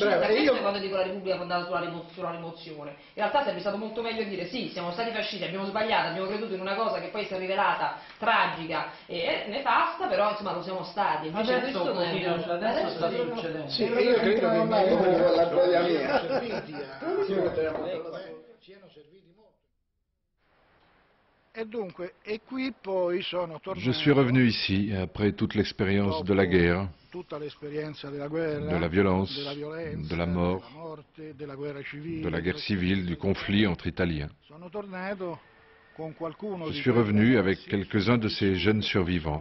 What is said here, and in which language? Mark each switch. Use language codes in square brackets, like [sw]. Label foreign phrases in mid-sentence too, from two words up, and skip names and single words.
[it] Brava, questo è quando dico la Repubblica fondata sulla rimozione. In realtà sarebbe stato molto meglio dire sì, siamo stati fascisti, abbiamo sbagliato, abbiamo creduto in una cosa che poi si è rivelata tragica e nefasta, però insomma lo siamo stati. Invece adesso sta succedendo. Sì, io credo che la gioia mia siano serviti molto. E dunque, e qui poi sono tornato. [fr] Je suis revenu ici après toute l'expérience de la guerre, de la violence, de la mort, de la guerre civile, du conflit entre Italiens. Je suis revenu avec quelques-uns de ces jeunes survivants.